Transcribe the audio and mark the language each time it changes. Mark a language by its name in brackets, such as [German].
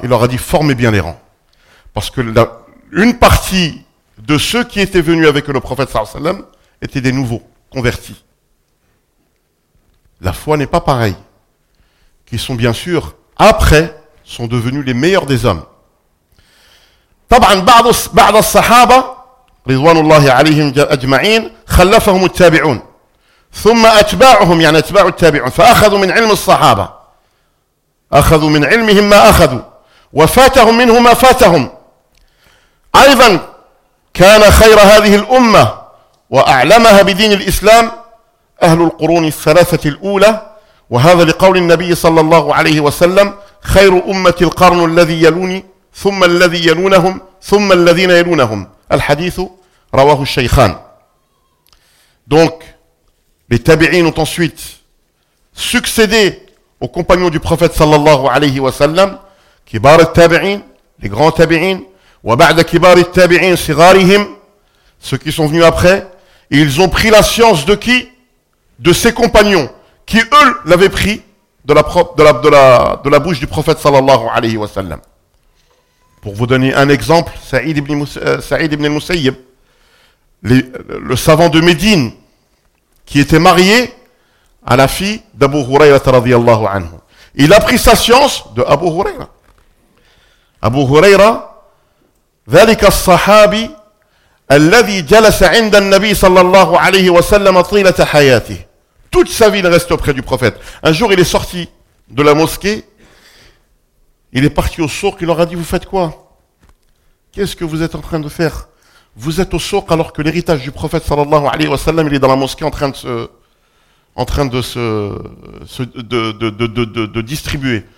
[French] Il leur a dit, formez bien les rangs, parce que une partie de ceux qui étaient venus avec le prophète sallallahu alayhi wa sallam étaient des nouveaux convertis. La foi n'est pas pareille, qui sont bien sûr, après, sont devenus les meilleurs des hommes. [Arabic] طبعاً بعض الصحابة رضوان الله عليهم أجمعين خلفهم التابعون ثم أتباعهم يعني أتباع التابعون فأخذوا من علم الصحابة أخذوا من علمهم ما أخذوا وفاتهم منه ما فاتهم أيضاً كان خير هذه الأمة وأعلمها بدين الإسلام أهل القرون الثلاثة الأولى وهذا لقول النبي صلى الله عليه وسلم خير أمة القرن الذي يلوني ثم الذي يلونهم ثم الذين يلونهم الحديث رواه الشيخان. [French] Donc les tabi'in ont ensuite succédé aux compagnons du prophète صلى الله عليه وسلم. [Arabic] كبار التابعين, [French] les grands tabi'in, [Arabic] وبعد كبار التابعين صغارهم, [French] ceux qui sont venus après, et ils ont pris la science de qui? De ses compagnons, qui eux l'avaient pris de la bouche du prophète sallallahu alayhi wa sallam. Pour vous donner un exemple, Saïd ibn al-Musayyib, le savant de Médine, qui était marié à la fille d'Abu Huraira radiallahu anhu. Il a pris sa science de Abu Huraira. [Arabic] Abu Huraira, ذَلِكَ الصَّحَابِ الَّذِي جَلَسَ عِنْدَ النَّبِي sallallahu alayhi wa sallam طِيلَةَ حَيَاتِهِ. [French] Toute sa vie, il reste auprès du prophète. Un jour, il est sorti de la mosquée. Il est parti au souk. Il leur a dit, vous faites quoi? Qu'est-ce que vous êtes en train de faire? Vous êtes au souk alors que l'héritage du prophète, sallallahu alayhi wa sallam, il est dans la mosquée en train de distribuer.